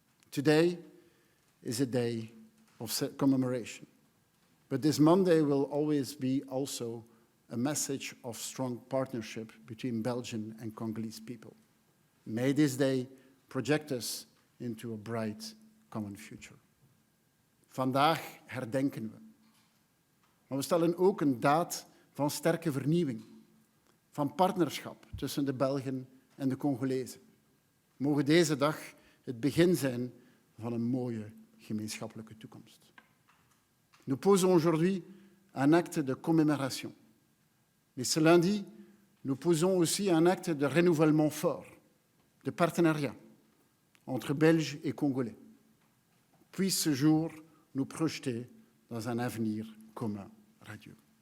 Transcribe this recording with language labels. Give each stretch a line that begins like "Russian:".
English: Today is a day of commemoration, but this Monday will always be also a message of strong partnership between Belgian and Congolese people. May this day project us into a bright common future.
Dutch: Vandaag herdenken we. Maar we stellen ook een daad van sterke vernieuwing, van partnerschap tussen de Belgen en de Congolezen. Mogen deze dag het begin zijn van een mooie gemeenschappelijke toekomst.
French: Nous posons aujourd'hui un acte de commémoration. Mais ce lundi, nous posons aussi un acte de renouvellement fort, de partenariat entre Belges et Congolais. Puisse ce jour nous projeter dans un avenir commun radieux.